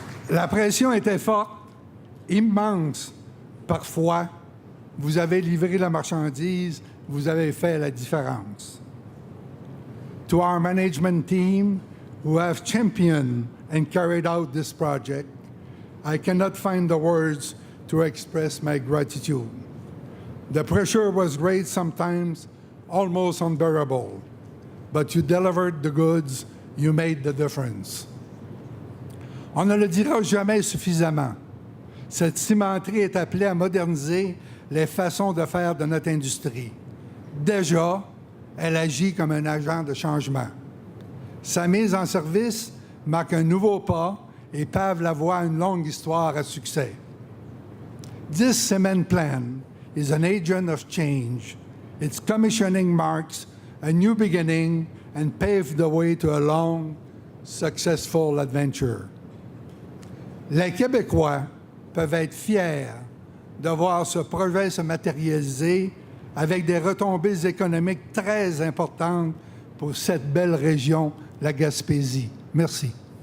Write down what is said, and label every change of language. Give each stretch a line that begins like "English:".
French: La pression était forte, immense. Parfois, vous avez livré la marchandise, vous avez fait la différence.
English: To our management team who have championed and carried out this project, I cannot find the words to express my gratitude. The pressure was great sometimes, almost unbearable, but you delivered the goods, you made the difference.
French: On ne le dira jamais suffisamment. Cette cimenterie est appelée à moderniser les façons de faire de notre industrie. Déjà, elle agit comme un agent de changement. Sa mise en service marque un nouveau pas et pave la voie à une longue histoire à succès.
English: This cement plant is an agent of change. Its commissioning marks a new beginning and paved the way to a long, successful adventure.
French: Les Québécois peuvent être fiers de voir ce projet se matérialiser avec des retombées économiques très importantes pour cette belle région, la Gaspésie. Merci.